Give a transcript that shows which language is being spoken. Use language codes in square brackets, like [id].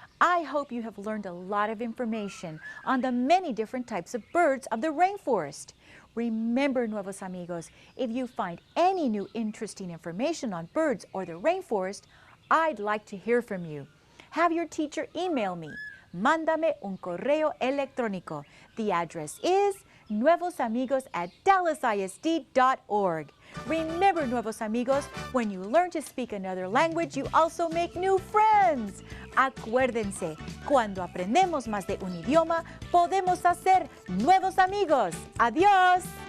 [en] I hope you have learned a lot of information on the many different types of birds of the rainforest. Remember, Nuevos Amigos, if you find any new interesting information on birds or the rainforest, I'd like to hear from you. Have your teacher email me. [es] Mándame un correo electrónico. [en] The address is nuevosamigos@dallasisd.org. Remember, Nuevos Amigos, when you learn to speak another language, you also make new friends. [es] Acuérdense, cuando aprendemos más de un idioma, podemos hacer nuevos amigos. Adiós.